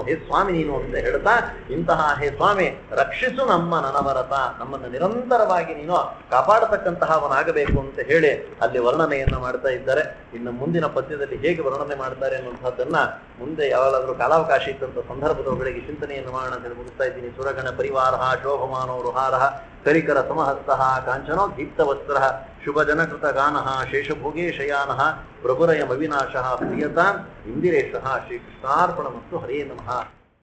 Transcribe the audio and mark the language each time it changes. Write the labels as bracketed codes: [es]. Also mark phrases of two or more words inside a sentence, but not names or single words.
[kn] ಹೇ ಸ್ವಾಮಿ ನೀನು ಅಂತ ಹೇಳ್ತಾ ಇಂತಹ ಹೇ ಸ್ವಾಮಿ ರಕ್ಷಿಸು ನಮ್ಮ ನನವರತ, ನಮ್ಮನ್ನು ನಿರಂತರವಾಗಿ ನೀನು ಕಾಪಾಡತಕ್ಕಂತಹವನಾಗಬೇಕು ಅಂತ ಹೇಳಿ ಅಲ್ಲಿ ವರ್ಣನೆಯನ್ನ ಮಾಡ್ತಾ ಇದ್ದಾರೆ. ಇನ್ನು ಮುಂದಿನ ಪದ್ಯದಲ್ಲಿ ಹೇಗೆ ವರ್ಣನೆ ಮಾಡ್ತಾರೆ ಅನ್ನುವಂಥದ್ದನ್ನ ಮುಂದೆ ಯಾವಾಗಲಾದ್ರೂ ಕಾಲಾವಕಾಶ ಇದ್ದಂಥ ಸಂದರ್ಭದೊಳಗಡೆಗೆ ಚಿಂತನೆಯನ್ನು ಮಾಡೋಣ ಅಂತ ಹೇಳಿ ಮುಗಿಸ್ತಾ ಇದ್ದೀನಿ. [sa] ಸುರಗಣ ಪರಿವಾರ ಶೋಭಮಾನೋ ರುಹಾರ ಕರಿಕರ ಸಮಹಸ್ತಃ ಕಾಂಚನೋ ದೀಪ್ತವಸ್ತ್ರ शुभजनकृतगानः शेषभोगे शयानः प्रभुरयमविनाशः प्रियताम् इन्दिरेशः श्रीकृष्णार्पणमस्तु हरे नमः।